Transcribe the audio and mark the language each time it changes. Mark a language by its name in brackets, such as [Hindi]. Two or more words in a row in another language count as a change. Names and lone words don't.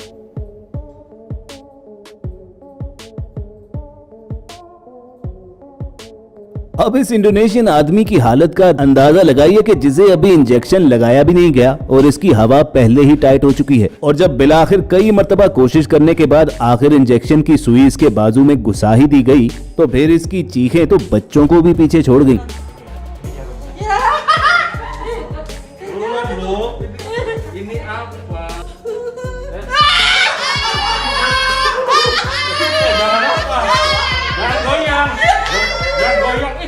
[Hindi] अब इस इंडोनेशियन आदमी की हालत का अंदाजा लगाइए कि जिसे अभी इंजेक्शन लगाया भी नहीं गया और इसकी हवा पहले ही टाइट हो चुकी है। और जब बिलाखिर कई मर्तबा कोशिश करने के बाद आखिर इंजेक्शन की सुई इसके बाजू में घुसा ही दी गई तो फिर इसकी चीखें तो बच्चों को भी पीछे छोड़ गई। [Indonesian] Ini apa? Jangan apa? Jangan goyang. Jangan goyang.